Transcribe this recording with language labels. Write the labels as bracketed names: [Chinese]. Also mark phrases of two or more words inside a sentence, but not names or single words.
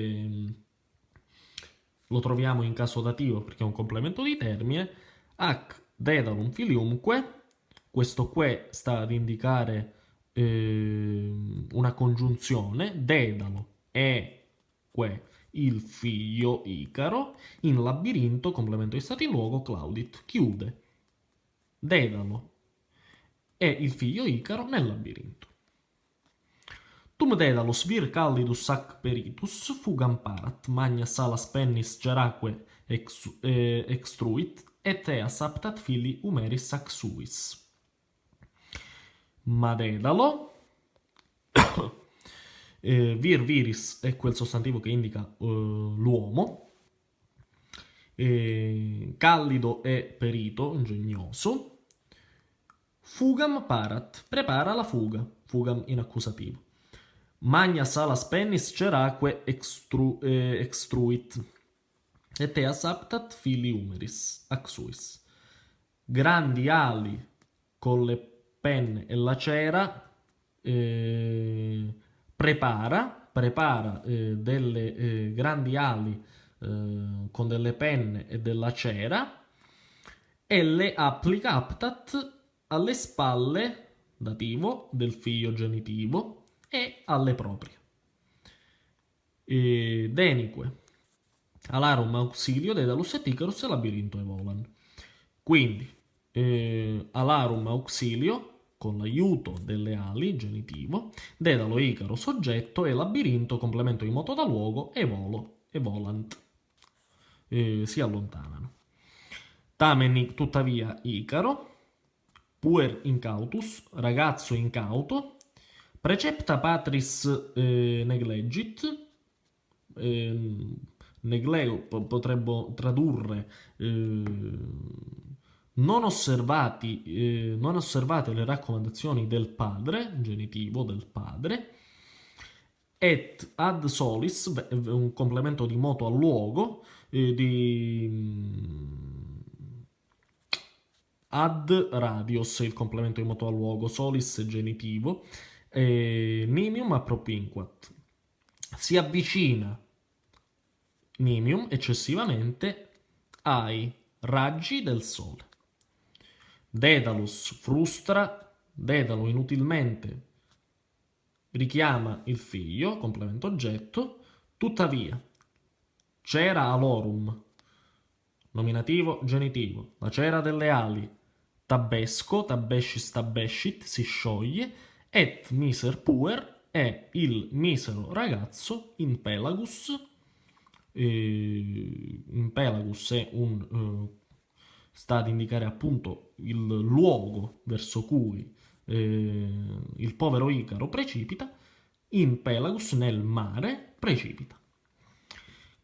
[Italian] lo troviamo in caso dativo perché è un complemento di termine, [Latin] ac Daedalum filiumque, [Italian] questo que sta ad indicare una congiunzione, Daedalo è que il figlio Icaro, in labirinto, complemento di stato in luogo, claudit, chiude. Daedalo è il figlio Icaro nel labirinto. [Latin] Tum Daedalus vir callidus ac peritus fugam parat, magna salas pennis geraque extruit, et eas aptat fili humeris ac suis. [Italian] Ma Daedalo, [Latin] vir viris [Italian] è quel sostantivo che indica l'uomo, callido è perito, ingegnoso, [Latin] fugam parat, [Italian] prepara la fuga, fugam in accusativo. [Latin] Magna salas pennis ceraque extruit, et eas aptat fili humeris ac suis. [Italian] Grandi ali con le penne e la cera, prepara delle grandi ali con delle penne e della cera e le applica aptat alle spalle, dativo, del figlio genitivo e alle proprie. [Latin] Denique, alarum auxilio Daedalus et Icarus e labirinto evolan. [Italian] Quindi, [Latin] alarum auxilio, [Italian] con l'aiuto delle ali, genitivo, Daedalo e Icaro, soggetto, e labirinto, complemento di moto da luogo, [Latin] e volo, e volant. [Italian] Si allontanano. Tamen, tuttavia, Icaro, [Latin] puer incautus, [Italian] ragazzo incauto, [Latin] precepta patris neglegit, [Italian] negleo potremmo tradurre non osservate le raccomandazioni del padre, genitivo del padre, [Latin] et ad solis, [Italian] un complemento di moto al luogo, [Latin] ad radios, [Italian] il complemento di moto al luogo, [Latin] solis genitivo, nimium appropinquat. [Italian] Si avvicina nimium eccessivamente ai raggi del sole. [Latin] Daedalus frustra, [Italian] Daedalo inutilmente richiama il figlio, complemento oggetto, tuttavia [Latin] cera alorum, [Italian] nominativo genitivo, la cera delle ali, [Latin] tabesco, tabescis tabescit, [Italian] si scioglie, [Latin] et miser puer [Italian] è il misero ragazzo [Latin] in pelagus. In pelagus [Italian] è sta ad indicare appunto il luogo verso cui il povero Icaro precipita, [Latin] in pelagus [Italian] nel mare precipita.